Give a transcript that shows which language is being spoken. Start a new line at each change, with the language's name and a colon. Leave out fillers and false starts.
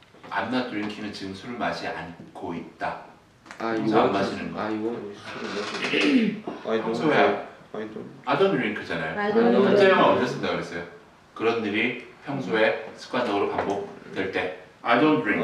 English: I'm not drinking
Korean: 은 지금 술을 마시지 않고 있다.
English: I
Korean: 평소 안 마시는 거.
English: I want
Korean: 평소에
English: I don't drink잖아요.
Korean: 현재형은 언제 쓴다 그랬어요? 그런 일이 평소에 습관적으로 반복될 때
English: I don't drink.